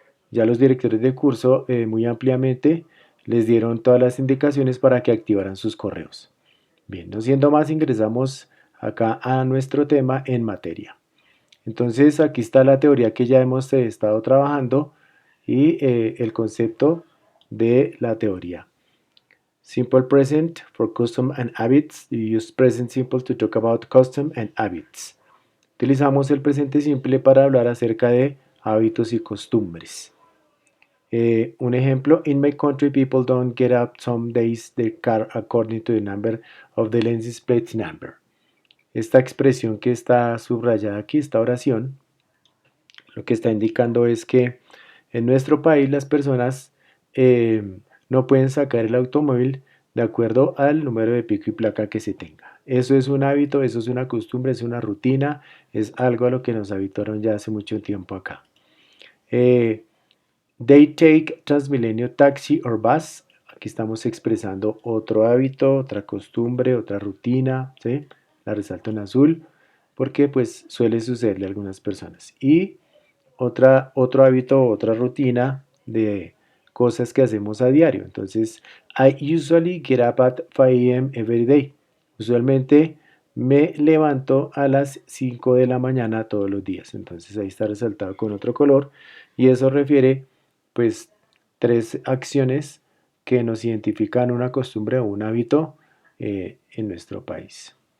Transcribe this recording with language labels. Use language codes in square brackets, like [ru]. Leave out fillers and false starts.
[es] Ya los directores de curso muy ampliamente les dieron todas las indicaciones para que activaran sus correos. Bien, no siendo más, ingresamos acá a nuestro tema en materia. Entonces aquí está la teoría que ya hemos estado trabajando y el concepto de la teoría. [en] Simple present for custom and habits. You use present simple to talk about custom and habits. [es] Utilizamos el presente simple para hablar acerca de hábitos y costumbres. Un ejemplo, [en] in my country people don't get up some days their car according to the number of the license plate number. [es] Esta expresión que está subrayada aquí, esta oración, lo que está indicando es que en nuestro país las personas no pueden sacar el automóvil de acuerdo al número de pico y placa que se tenga. Eso es un hábito, eso es una costumbre, es una rutina, es algo a lo que nos habituaron ya hace mucho tiempo acá. [en] They take Transmilenio taxi or bus. [es] Aquí estamos expresando otro hábito, otra costumbre, otra rutina, ¿sí? La resalto en azul porque pues suele sucederle a algunas personas. Y otro hábito, otra rutina de cosas que hacemos a diario. Entonces, [en] I usually get up at 5 a.m. every day. [es] Usualmente me levanto a las 5 de la mañana todos los días. Entonces ahí está resaltado con otro color y eso refiere pues tres acciones que nos identifican una costumbre o un hábito en nuestro país.